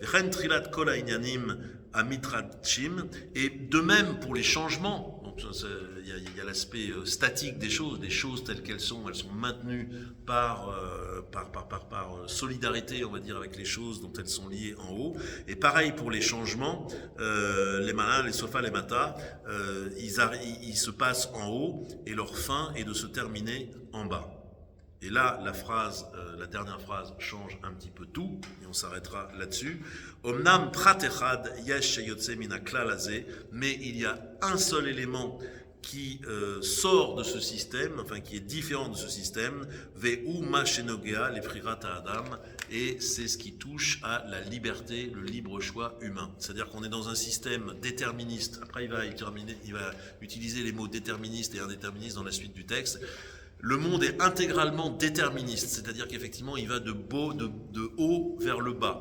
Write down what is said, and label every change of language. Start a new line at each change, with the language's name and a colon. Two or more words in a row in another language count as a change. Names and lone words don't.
French: Et de même pour les changements, il y a l'aspect statique des choses telles qu'elles sont maintenues par solidarité, on va dire, avec les choses dont elles sont liées en haut. Et pareil pour les changements, les malins, les sofas, les matas, ils se passent en haut et leur fin est de se terminer en bas. Et là, la dernière phrase change un petit peu tout, et on s'arrêtera là-dessus.
Hebrew: אמנם פרט אחד יש שיוצא מן הכלל הזה,
French: mais il y a un seul élément qui sort de ce système, enfin qui est différent de ce système,
Hebrew: והוא מה שנוגע לבחירת האדם,
French: et c'est ce qui touche à la liberté, le libre choix humain. C'est-à-dire qu'on est dans un système déterministe. Après, il va utiliser les mots déterministe et indéterministe dans la suite du texte. Le monde est intégralement déterministe, c'est-à-dire qu'effectivement, il va de haut vers le bas.